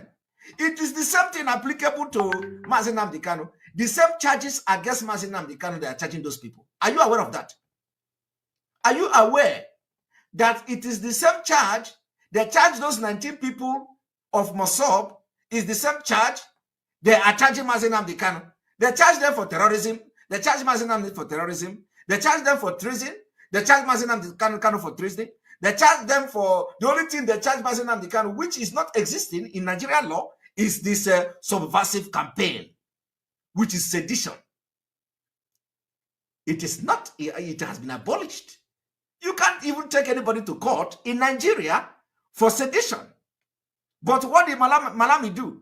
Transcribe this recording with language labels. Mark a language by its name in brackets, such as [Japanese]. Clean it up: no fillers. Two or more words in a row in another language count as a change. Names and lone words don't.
[English] It is the same thing applicable to Mazi Nnamdi Kanu. The same charges against Mazi Nnamdi Kanu, they are charging those people. Are you aware of that? Are you aware that it is the same charge? They charge those 19 people of Mossop is the same charge they are charging Mazi Nnamdi Kanu. They charge them for terrorism. They charge Mazi Nnamdi for terrorism. They charge them for treason. They charge Mazi Nnamdi Kanu for treason. They charge them for the only thing they charge Mazi Nnamdi Kanu, which is not existing in Nigerian law, is this subversive campaign, which is sedition. It is not. It has been abolished. You can't even take anybody to court in Nigeria for sedition. But what did Malami do?